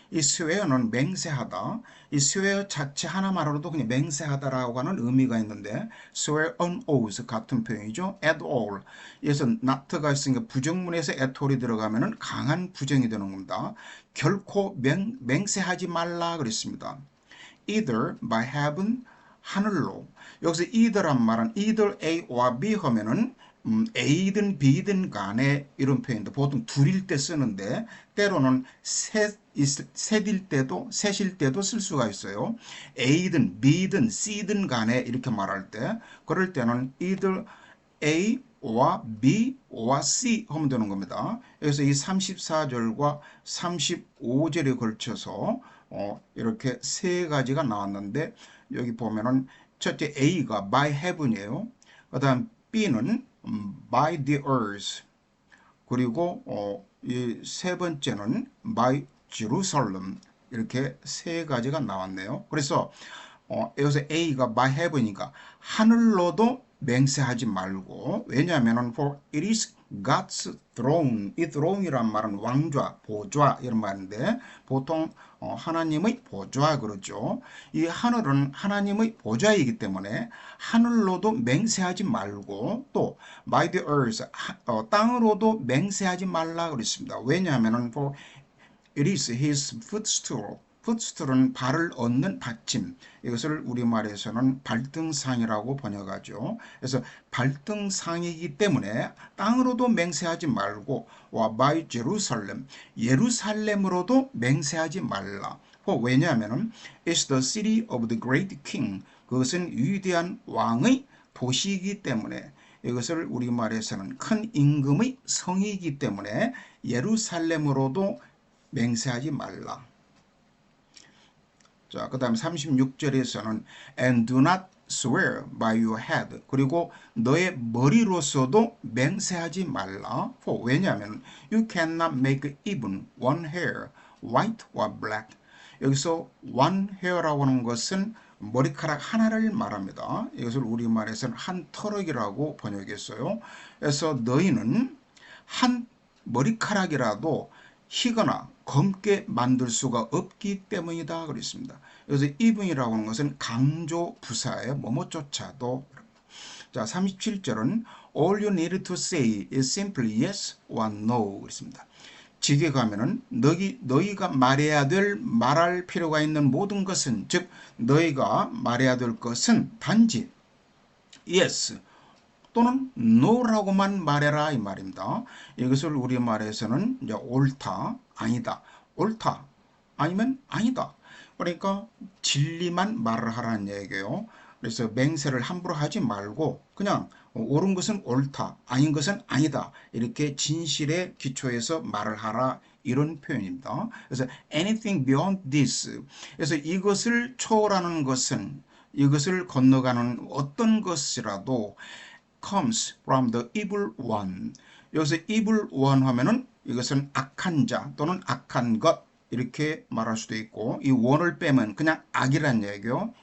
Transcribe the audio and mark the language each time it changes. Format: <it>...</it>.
<ko>이 swear는 맹세하다. 이 swear 자체 하나만으로도 그냥 맹세하다라고 하는 의미가 있는데</ko> <en>swear on oath</en> <ko>같은 표현이죠.</ko> <en>at all.</en> <ko>그래서 not가 있으니까 부정문에서 at all이 들어가면은 강한 부정이 되는 겁니다. 결코 맹세하지 말라 그랬습니다.</ko> <en>Either by heaven</en> <ko>하늘로 여기서 either란 말은 either A와 B 하면은 A든 B든 간에 이런 표현도 보통 둘일 때 쓰는데 때로는 셋일 때도 쓸 수가 있어요. A든 B든 C든 간에 이렇게 말할 때 그럴 때는 either A와 B와 C 하면 되는 겁니다. 그래서 이 34절과 35절에 걸쳐서 이렇게 세 가지가 나왔는데 여기 보면은 첫째 A가</ko> <en>by heaven</en> <ko>이에요. 그 다음 B는</ko> <en>by the earth.</en> <ko>그리고 이 세 번째는</ko> <en>by Jerusalem.</en> <ko>이렇게 세 가지가 나왔네요. 그래서 여기서 A가 by heaven이니까 하늘로도 맹세하지 말고, 왜냐하면</ko> <en>for it is God's throne.</en> <ko>이 throne이란 말은 왕좌, 보좌 이런 말인데 보통 하나님의 보좌 그러죠. 이 하늘은 하나님의 보좌이기 때문에 하늘로도 맹세하지 말고 또</ko> <en>by the earth</en> <ko>땅으로도 맹세하지 말라 그랬습니다. 왜냐하면</ko> <en>for it is his footstool.</en> <ko>footstool은 발을 얻는 받침. 이것을 우리말에서는 발등상이라고 번역하죠. 그래서 발등상이기 때문에 땅으로도 맹세하지 말고 와</ko> <en>by Jerusalem.</en> <ko>예루살렘으로도 맹세하지 말라. 왜냐하면</ko> <en>it's the city of the great king.</en> <ko>그것은 위대한 왕의 도시이기 때문에 이것을 우리말에서는 큰 임금의 성이기 때문에 예루살렘으로도 맹세하지 말라. 자, 그 다음 36절에서는</ko> <en>and do not swear by your head.</en> <ko>그리고 너의 머리로서도 맹세하지 말라. 왜냐하면</ko> <en>you cannot make even one hair white or black.</en> <ko>여기서 one hair라고 하는 것은 머리카락 하나를 말합니다. 이것을 우리말에서는 한 터럭이라고 번역했어요. 그래서 너희는 한 머리카락이라도 희거나 검게 만들 수가 없기 때문이다 그랬습니다. 그래서 even이라고 하는 것은 강조 부사예요. 뭐뭐조차도. 자, 37절은</ko> <en>all you need to say is simply yes or no</en> <ko>그랬습니다. 직에 가면은 너희가 말할 필요가 있는 모든 것은, 즉 너희가 말해야 될 것은 단지 yes 또는 no라고만 말해라 이 말입니다. 이것을 우리말에서는 이제 옳다, 아니다, 옳다, 아니면 아니다. 그러니까 진리만 말을 하라는 얘기예요. 그래서 맹세를 함부로 하지 말고 그냥 옳은 것은 옳다, 아닌 것은 아니다. 이렇게 진실에 기초해서 말을 하라. 이런 표현입니다.</ko> <en>그래서 anything beyond this.</en> <ko>그래서 이것을 초월하는 것은, 이것을 건너가는 어떤 것이라도</ko> <en>comes from the evil one.</en> <ko>여기서 evil one 하면은 이것은 악한 자 또는 악한 것 이렇게 말할 수도 있고, 이 one을 빼면 그냥 악이란 얘기요.</ko>